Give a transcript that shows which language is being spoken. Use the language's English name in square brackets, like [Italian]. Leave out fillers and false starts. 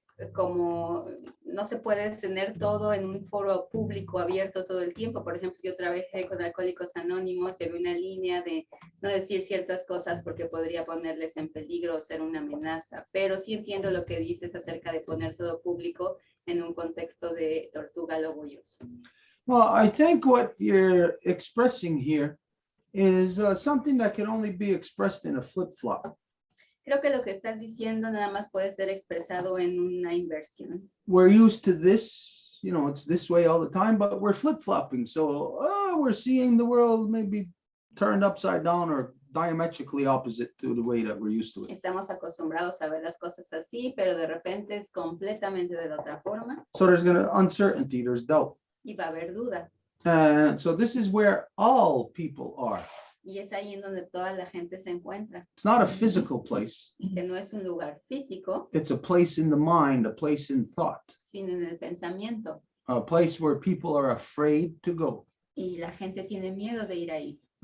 [Spanish] como no se puede tener todo en un foro público abierto todo el tiempo. Por ejemplo, yo trabajé con Alcohólicos Anónimos en una línea de no decir ciertas cosas porque podría ponerles en peligro o ser una amenaza, pero sí entiendo lo que dices acerca de poner todo público en un contexto de tortuga lobo y oso. [English] Well, I think what you're expressing here is something that can only be expressed in a flip-flop. [Spanish] Creo que lo que estás diciendo nada más puede ser expresado en una inversión. [English] We're used to this, you know, it's this way all the time, but we're flip-flopping. So we're seeing the world maybe turned upside down or diametrically opposite to the way that we're used to it. [Spanish] Estamos acostumbrados a ver las cosas así, pero de repente es completamente de la otra forma [English] So there's gonna uncertainty, there's doubt. [Spanish] y va a haber duda. [English] And so this is where all people are. [Spanish] Y es ahí en donde toda la gente se encuentra, [English] It's not a physical place. [Spanish] que no es un lugar físico, [English] It's a place in the mind, a place in thought, [Spanish] sino en el pensamiento. [English] a place where people are afraid to go. [Spanish] Y la gente tiene miedo de ir ahí.